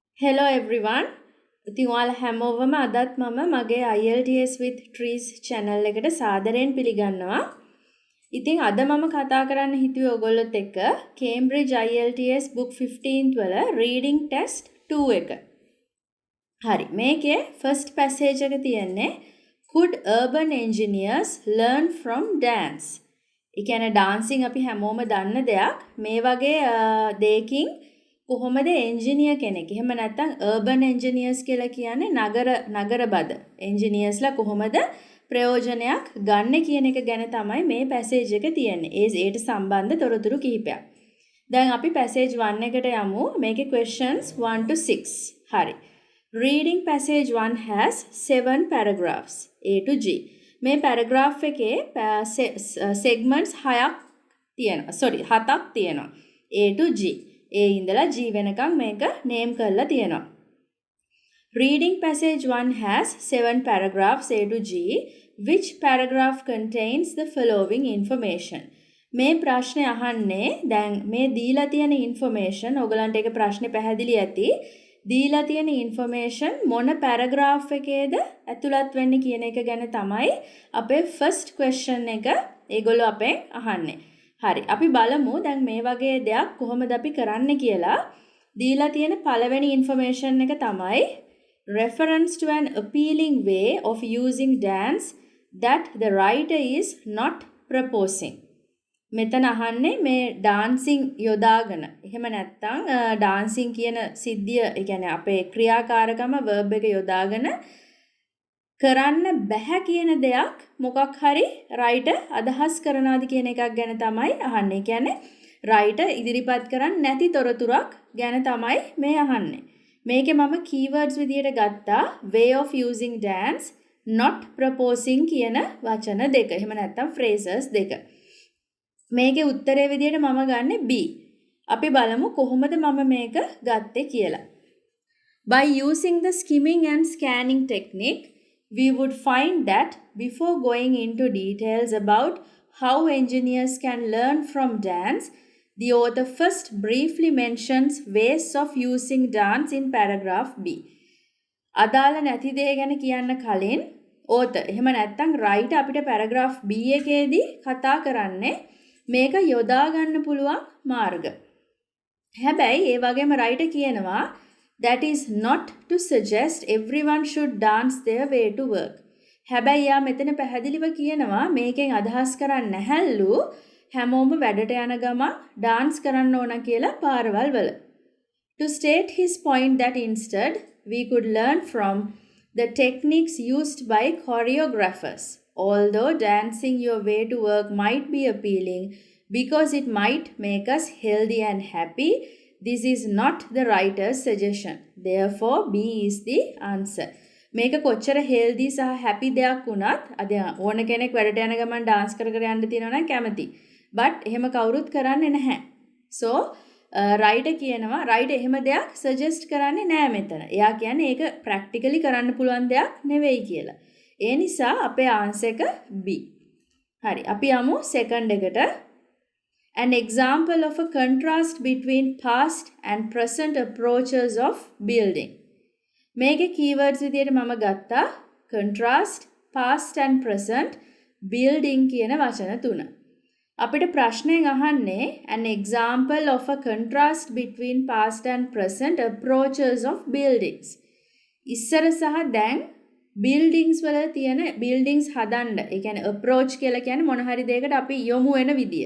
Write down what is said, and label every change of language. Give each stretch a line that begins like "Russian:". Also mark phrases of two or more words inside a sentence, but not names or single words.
English: Hello everyone.
Sinhala: ඉතින් ඔයාලා හැමෝවම අදත් මම මගේ IELTS with Trees channel එකට සාදරයෙන් පිළිගන්නවා. ඉතින් අද මම කතා කරන්න හිතුවේ ඔයගොල්ලොත් එක්ක Cambridge IELTS Book 15 වල
English: reading test 2
Sinhala: එක.
English: හරි. මේකේ first passage
Sinhala: එක තියෙන්නේ
English: Could urban engineers learn from dance?
Sinhala: ඒ කියන්නේ dancing අපි හැමෝම දන්න දෙයක්. මේ වගේ දෙයකින් කොහොමද එන්ජිනියර් කෙනෙක් එහෙම නැත්නම්
English: urban engineers
Sinhala: කියලා කියන්නේ නගර බද engineersලා කොහොමද ප්‍රයෝජනයක් ගන්න කියන එක ගැන තමයි මේ passage එක තියෙන්නේ. ඒට සම්බන්ධ තොරතුරු කිහිපයක්. දැන් අපි passage 1 එකට යමු. මේකේ
English: questions 1 to 6.
Sinhala: හරි.
English: Reading passage 1 has 7 paragraphs A to G.
Sinhala: මේ paragraph එකේ segments 6ක් තියෙනවා. 7ක් තියෙනවා. A to G. A ඉඳලා G වෙනකන් මේක name කරලා තියෙනවා.
English: Reading passage 1 has 7 paragraphs A to G. Which paragraph contains the following information?
Sinhala: මේ ප්‍රශ්නේ අහන්නේ දැන් මේ දීලා තියෙන information ඔයගලන්ට ඒක ප්‍රශ්නේ පැහැදිලි ඇති. දීලා තියෙන information මොන paragraph එකේද ඇතුළත් වෙන්නේ කියන එක ගැන තමයි අපේ
English: first question
Sinhala: එක ඒගොල්ලෝ අපෙන් අහන්නේ. හරි අපි බලමු දැන් මේ වගේ දෙයක් කොහොමද අපි කරන්න කියලා. දීලා තියෙන පළවෙනි
English: information
Sinhala: එක තමයි
English: reference to an appealing way of using dance that the writer is not proposing.
Sinhala: මෙතන අහන්නේ මේ dancing යොදාගෙන. එහෙම නැත්නම් dancing කියන සිද්ධිය, ඒ කියන්නේ අපේ ක්‍රියාකාරකම verb එක යොදාගෙන කරන්න බැහැ කියන දෙයක් මොකක් හරි writer අදහස් කරනවාද කියන එකක් ගැන තමයි අහන්නේ. කියන්නේ writer ඉදිරිපත් කරන්නේ නැති තොරතුරක් ගැන තමයි මේ අහන්නේ. මේකේ මම keywords විදියට ගත්තා
English: way of using dance, not proposing
Sinhala: කියන වචන දෙක. එහෙම නැත්නම් phrases දෙක. මේකේ උත්තරේ විදියට මම ගන්නෙ B. අපි බලමු කොහොමද මම මේක ගත්තේ කියලා.
English: By using the skimming and scanning technique, we would find that before going into details about how engineers can learn from dance, the author first briefly mentions ways of using dance in paragraph B.
Sinhala: අදාළ නැති දේ ගැන කියන්න කලින් author එහෙම නැත්නම් writer අපිට paragraph B එකේදී කතා කරන්නේ මේක යොදා ගන්න පුළුවන් මාර්ග. හැබැයි ඒ වගේම writer කියනවා
English: that is not to suggest everyone should dance their way to work.
Sinhala: හැබැයි යා මෙතන පැහැදිලිව කියනවා මේකෙන් අදහස් කරන්නේ නැහැලු හැමෝම වැඩට යන ගමන් dance කරන්න ඕන කියලා පාරවල් වල.
English: To state his point that instead we could learn from the techniques used by choreographers. Although dancing your way to work might be appealing because it might make us healthy and happy, this is not the writer's suggestion. Therefore, B is the answer.
Sinhala: මේක කොච්චර healthy සහ happy දෙයක් වුණත් අද ඕන කෙනෙක් වැඩට යන ගමන් dance කර කර යන්න තියෙනවා නම් කැමති. but එහෙම කවුරුත් කරන්නේ නැහැ. so writer කියනවා writer එහෙම දෙයක් suggest කරන්නේ නැහැ මෙතන. එයා කියන්නේ ඒක practically කරන්න පුළුවන් දෙයක් නෙවෙයි කියලා. ඒ නිසා අපේ answer එක B. හරි. අපි යමු second එකට.
English: An example of a contrast between past and present approaches of building.
Sinhala: මේකේ keywords විදියට මම ගත්තා contrast,
English: past and present,
Sinhala: building කියන වචන තුන. අපිට ප්‍රශ්නයෙන් අහන්නේ
English: an example of a contrast between past and present approaches of buildings.
Sinhala: ඉස්සර සහ දැන් buildings වල තියෙන buildings හදන්න. ඒ කියන්නේ approach කියලා කියන්නේ මොන හරි දෙයකට අපි යොමු වෙන විදිය.